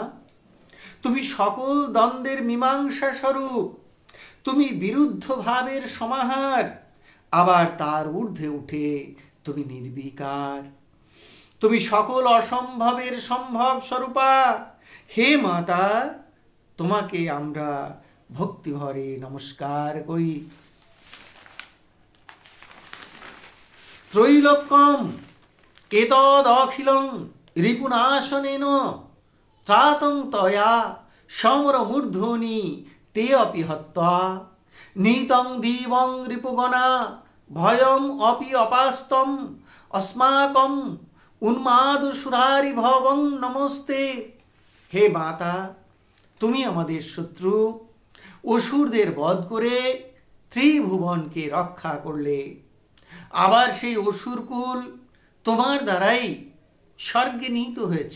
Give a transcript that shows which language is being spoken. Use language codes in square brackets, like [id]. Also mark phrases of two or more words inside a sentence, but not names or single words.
[bn] তুমি সকল দ্বন্দ্বের মীমাংসা স্বরূপ, তুমি বিরুদ্ধ ভাবের সমাহার, আবার তার ঊর্ধ্বে উঠে তুমি নির্বিকার। তুমি সকল অসম্ভবের সম্ভব স্বরূপা। হে মাতা, তোমাকে আমরা ভক্তিভরে নমস্কার করি। [sa] ত্রৈলোক্যম এতদ অখিলং রিপুনাশনেন ত্রাতং তয়া সমরমূর্ধনি তে অপি হত্বা নীতং দিবং রিপুগণা ভয়ম অপি অপাস্তম अस्माकं উন্মাদসুরারি ভবং নমস্তে। [bn] হে মাতা, তুমি আমাদের শত্রু অসুরদের বধ করে ত্রিভুবনকে রক্ষা করলে, আবার সেই অসুরকুল তোমার দ্বারাই স্বর্গে নিহিত হয়েছে।